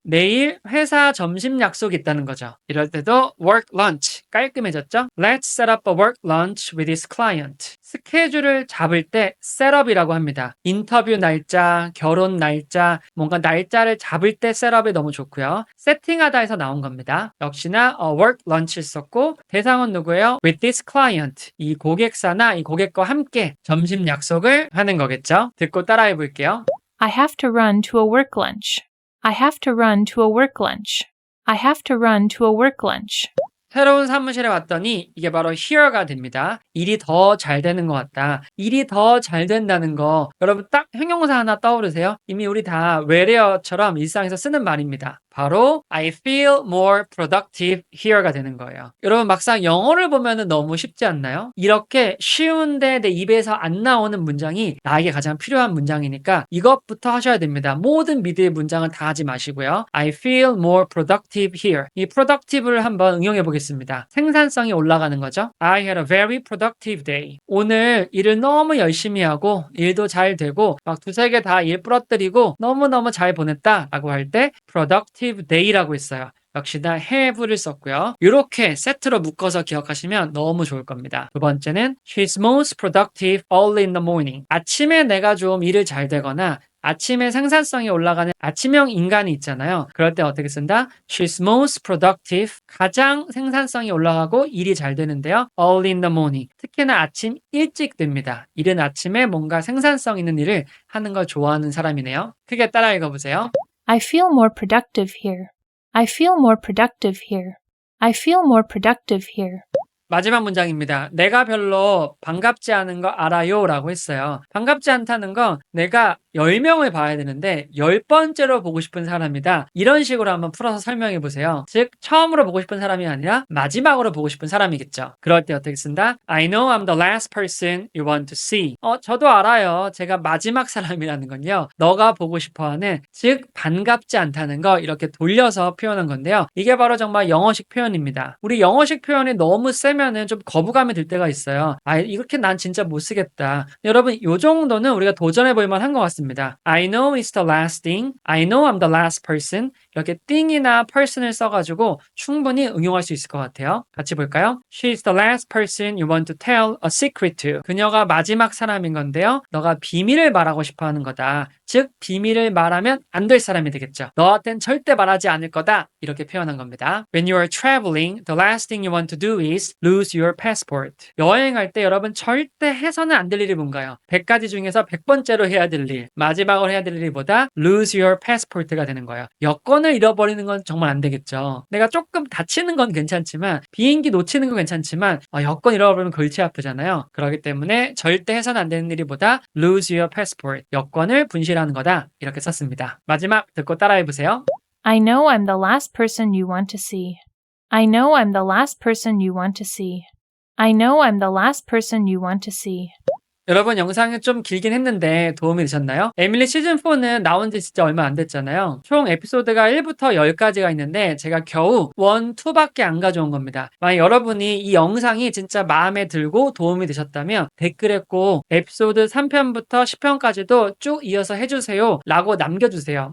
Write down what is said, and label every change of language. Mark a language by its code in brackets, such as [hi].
[ko] 내일 회사 점심 약속이 있다는 거죠. 이럴 때도 work lunch 깔끔해졌죠? [en] Let's set up a work lunch with this client. [ko] 스케줄을 잡을 때 셋업이라고 합니다. 인터뷰 날짜, 결혼 날짜, 뭔가 날짜를 잡을 때 셋업이 너무 좋고요. 세팅하다에서 나온 겁니다. 역시나 work lunch를 썼고 대상은 누구예요? [en] With this client. [ko] 이 고객사나 이 고객과 함께 점심 약속을 하는 거겠죠? 듣고 따라해 볼게요. [en] I have to run to a work lunch. I have to run to a work lunch. I have to run to a work lunch. [ko] 새로운 사무실에 왔더니 이게 바로 here가 됩니다. 일이 더 잘 되는 것 같다. 일이 더 잘 된다는 거 여러분 딱 형용사 하나 떠오르세요? 이미 우리 다 where처럼 일상에서 쓰는 말입니다. 바로 [en] I feel more productive here가 [ko] 되는 거예요. 여러분 막상 영어를 보면은 너무 쉽지 않나요? 이렇게 쉬운데 내 입에서 안 나오는 문장이 나에게 가장 필요한 문장이니까 이것부터 하셔야 됩니다. 모든 미드의 문장은 다 하지 마시고요. [en] I feel more productive here. [ko] 이 productive를 한번 응용해 보겠습니다. 생산성이 올라가는 거죠. [en] I had a very productive day. [ko] 오늘 일을 너무 열심히 하고 일도 잘 되고 막 두세 개 다 일 부러뜨리고 너무너무 잘 보냈다 라고 할 때 productive day라고 했어요. 역시나 have를 썼고요. 이렇게 세트로 묶어서 기억하시면 너무 좋을 겁니다. 두 번째는 [en] She's most productive early in the morning. [ko] 아침에 내가 좀 일을 잘 되거나 아침에 생산성이 올라가는 아침형 인간이 있잖아요. 그럴 때 어떻게 쓴다? [en] She's most productive. [ko] 가장 생산성이 올라가고 일이 잘 되는데요. [en] Early in the morning. [ko] 특히나 아침 일찍 됩니다. 이른 아침에 뭔가 생산성 있는 일을 하는 걸 좋아하는 사람이네요. 크게 따라 읽어보세요. [en] I feel more productive here. I feel more productive here. I feel more productive here. [ko] 마지막 문장입니다. 내가 별로 반갑지 않은 거 알아요 라고 했어요. 반갑지 않다는 건 내가 10명을 봐야 되는데 10번째로 보고 싶은 사람이다. 이런 식으로 한번 풀어서 설명해 보세요. 즉 처음으로 보고 싶은 사람이 아니라 마지막으로 보고 싶은 사람이겠죠. 그럴 때 어떻게 쓴다? [en] I know I'm the last person you want to see. [ko] 저도 알아요. 제가 마지막 사람이라는 건요. 너가 보고 싶어하는 즉 반갑지 않다는 거 이렇게 돌려서 표현한 건데요. 이게 바로 정말 영어식 표현입니다. 우리 영어식 표현이 너무 세면은 좀 거부감이 들 때가 있어요. 이렇게 난 진짜 못 쓰겠다. 여러분 이 정도는 우리가 도전해 볼 만한 것 같습니다. [en] I know it's the last thing. I know I'm the last person. [ko] 이렇게 thing이나 person을 써가지고 충분히 응용할 수 있을 것 같아요. 같이 볼까요? [en] She's the last person you want to tell a secret to. [ko] 그녀가 마지막 사람인 건데요. 너가 비밀을 말하고 싶어 하는 거다. 즉 비밀을 말하면 안 될 사람이 되겠죠. 너한텐 절대 말하지 않을 거다. 이렇게 표현한 겁니다. [en] When you are traveling, the last thing you want to do is lose your passport. [ko] 여행할 때 여러분 절대 해서는 안 될 일이 뭔가요? 100가지 중에서 100번째로 해야 될 일, 마지막으로 해야 될 일보다 [en] lose your passport [ko] 가 되는 거예요. 여권을 잃어버리는 건 정말 안 되겠죠. 내가 조금 다치는 건 괜찮지만 비행기 놓치는 건 괜찮지만 여권 잃어버리면 골치 아프잖아요. 그렇기 때문에 절대 해서는 안 되는 일보다 [en] lose your passport. [ko] 여권을 분실하는 거다. 이렇게 썼습니다. 마지막 듣고 따라해보세요. [en] I know I'm the last person you want to see. I know I'm the last person you want to see. I know I'm the last person you want to see. [ko] 여러분 영상이 좀 길긴 했는데 도움이 되셨나요? 에밀리 시즌4는 나온 지 진짜 얼마 안 됐잖아요. 총 에피소드가 1부터 10까지가 있는데 제가 겨우 1, 2밖에 안 가져온 겁니다. 만약 여러분이 이 영상이 진짜 마음에 들고 도움이 되셨다면 댓글에 꼭 에피소드 3편부터 10편까지도 쭉 이어서 해주세요 라고 남겨주세요.